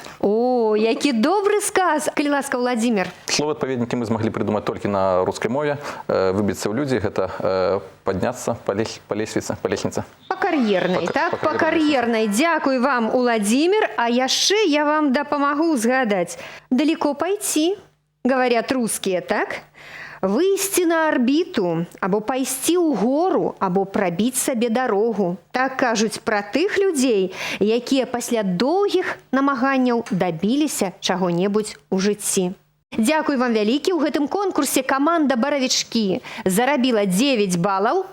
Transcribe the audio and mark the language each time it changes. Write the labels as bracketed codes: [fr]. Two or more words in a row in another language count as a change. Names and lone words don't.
[be] О, які добры сказ. Калі ласка, Владимир. Слово «адпаведнікі» мы змаглі придумаць толькі на рускай мове. Выбіцца ў людзі – гэта падняцца па лесвіцы. Па кар'ернай, так? Па кар'ернай. Дзякуй вам, Владимир. А яшчэ я вам дапамагу згадаць. [ru] Далеко пайти, говорят русские, так? [be] Выйсці на арбіту, або пайсці ў гору, або прабіць сабе дарогу. Так кажуць пра тых людзей, якія пасля доўгіх намаганняў дабіліся чаго-небудзь у жыцці. Дзякуй вам вялікі. У гэтым конкурсе каманда «Баравічкі» зарабіла 9 балаў.